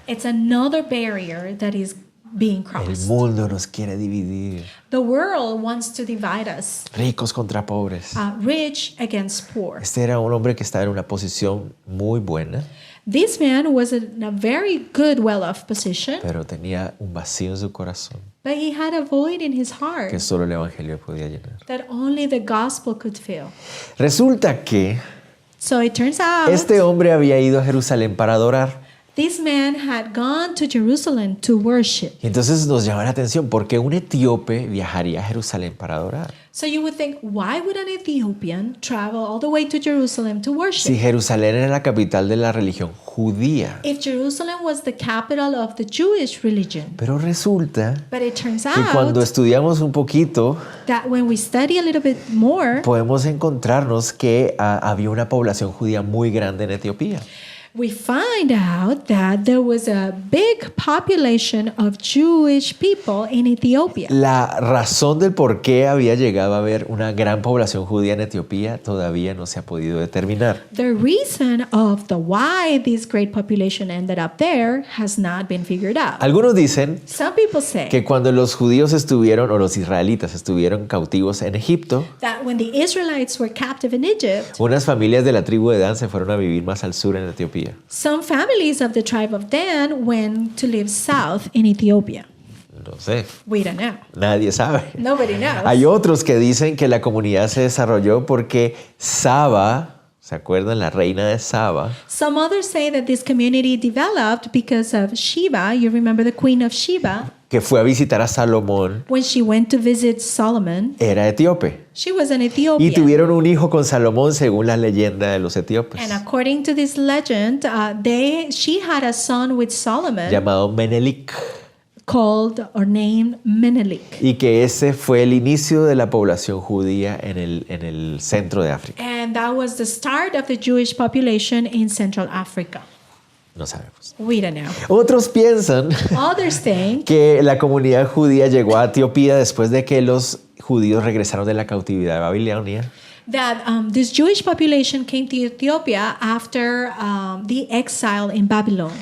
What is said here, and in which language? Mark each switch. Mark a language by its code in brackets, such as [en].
[en] It's another barrier that is being [es] El [en] crossed. [es] mundo nos quiere dividir. [en] The world wants to divide us, [es] Ricos contra pobres. [en] rich against poor. [es] Este era un hombre que estaba en una posición muy buena, [en] This man was in a very good, well-off position, [es] pero tenía un vacío en su corazón [en] but he had a void in his [es] que [en] heart [es] solo el Evangelio podía llenar. [en] that only the gospel could fill. [es] Resulta que [en] So it turns out [es] este hombre había ido a Jerusalén para adorar. [en] this man had gone to Jerusalem to worship. [es] Y entonces nos llama la atención, ¿por qué un etíope viajaría a Jerusalén para adorar? [en] So you would think, why would an Ethiopian travel all the way to Jerusalem to [es] Si [en] worship? [es] Jerusalén era la capital de la religión judía. [en] If Jerusalem was the capital of the Jewish religion. [es] Pero resulta [en] But it turns [es] que cuando [en] out [es] estudiamos un poquito, [en] that when we study a little bit more, [es] podemos encontrarnos que había una población judía muy grande en Etiopía. [en] we find out that there was a big population of Jewish people in Ethiopia. [es] La razón del por qué había llegado a haber una gran población judía en Etiopía todavía no se ha podido determinar. [en] The reason of the why this great population ended up there has not been figured out. [es] Algunos dicen [en] Some people say [es] que cuando los judíos estuvieron, o los israelitas estuvieron cautivos en Egipto, [en] that when the Israelites were captive in Egypt, [es] unas familias de la tribu de Dan se fueron a vivir más al sur en Etiopía. [en] some families of the tribe of Dan went to live south in Ethiopia. [es] No sé, [en] We don't know. [es] nadie sabe. [en] Nobody knows. [es] Hay otros que dicen que la comunidad se desarrolló porque Saba, ¿se acuerdan? La reina de Saba, [en] Some others say that this community developed because of Sheba. You remember the queen of Sheba? [es] que fue a visitar a Salomón, [en] When she went to visit Solomon, [es] era etíope. [en] she was an [es] Y [en] Ethiopian. [es] tuvieron un hijo con Salomón según la leyenda de los etíopes, [en] And according to this legend, she had a son with Solomon [es] llamado Menelik. [en] called or named Menelik. [es] Y que ese fue el inicio de la población judía en el centro de África. [en] And that was the start of the Jewish population in Central Africa. [es] No sabemos. [en] We don't know. [es] Otros piensan [en] Others think [es] que la comunidad judía llegó a Etiopía después de que los judíos regresaron de la cautividad de Babilonia [en] that this Jewish population came to Ethiopia after the exile in Babylon,